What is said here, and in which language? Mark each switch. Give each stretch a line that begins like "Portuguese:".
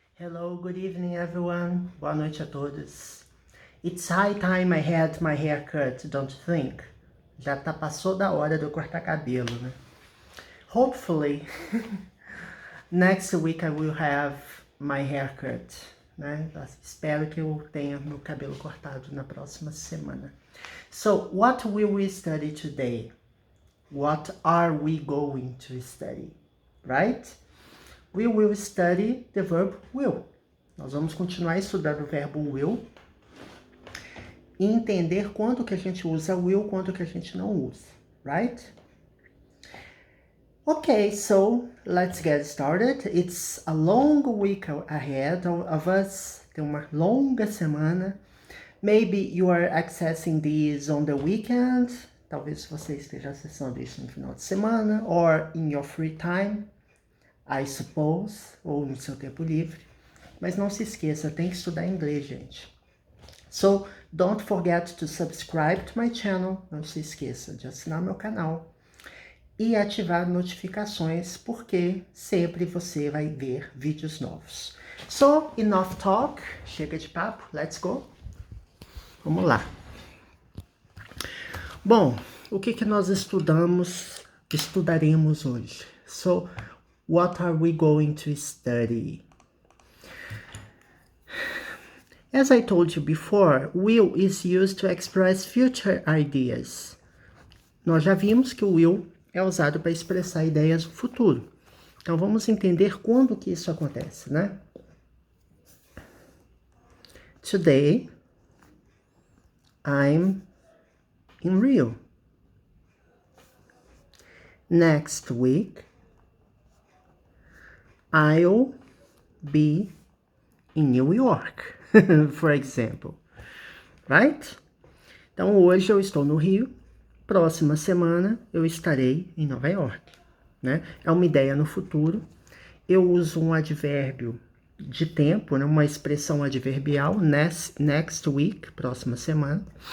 English: Hello, good evening everyone.
Portuguese: Boa noite a todos.
English: It's high time I had my hair cut, don't you think?
Portuguese: Já passou da hora de eu cortar cabelo, né?
English: Hopefully, next week I will have my hair cut, né?
Portuguese: Espero que eu tenha meu cabelo cortado na próxima semana.
English: So, what will we study today? What are we going to study? Right? We will study the verb will.
Portuguese: Nós vamos continuar estudando o verbo will e entender quando que a gente usa will, quando que a gente não usa, right?
English: Okay, so let's get started. It's a long week ahead of us.
Portuguese: Tem uma longa semana.
English: Maybe you are accessing this on the weekend.
Portuguese: Talvez você esteja acessando isso no final de semana,
English: or in your free time, I suppose,
Portuguese: ou no seu tempo livre. Mas não se esqueça, tem que estudar inglês, gente.
English: So, don't forget to subscribe to my channel.
Portuguese: Não se esqueça de assinar meu canal e ativar notificações, porque sempre você vai ver vídeos novos.
English: So, enough talk.
Portuguese: Chega de papo.
English: Let's go.
Portuguese: Vamos lá. Bom, o que nós estudaremos hoje?
English: So, what are we going to study? As I told you before, will is used to express future ideas.
Portuguese: Nós já vimos que o will é usado para expressar ideias do futuro. Então, vamos entender quando que isso acontece, né?
English: Today, I'm in Rio. Next week, I'll be in New York, for example. Right?
Portuguese: Então, hoje eu estou no Rio. Próxima semana eu estarei em Nova York, né? É uma ideia no futuro. Eu uso um advérbio de tempo, né? Uma expressão adverbial, next week, próxima semana.